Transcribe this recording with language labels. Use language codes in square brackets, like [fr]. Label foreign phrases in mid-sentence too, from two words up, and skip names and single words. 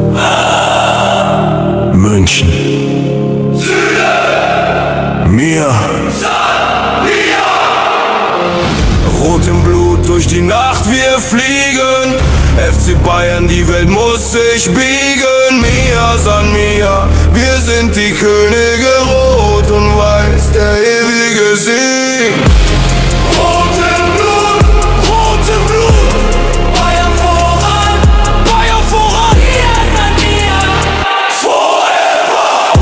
[de] München. Mir. Rot im Blut durch die Nacht, wir fliegen. FC Bayern, die Welt muss sich biegen. [bar] Mia san Mia, [de] wir sind die Könige. Rot und weiß, der ewige Sieg. Rot im Blut, rot im Blut. Bayern voran, Bayern voran! wir sind wir. Forever.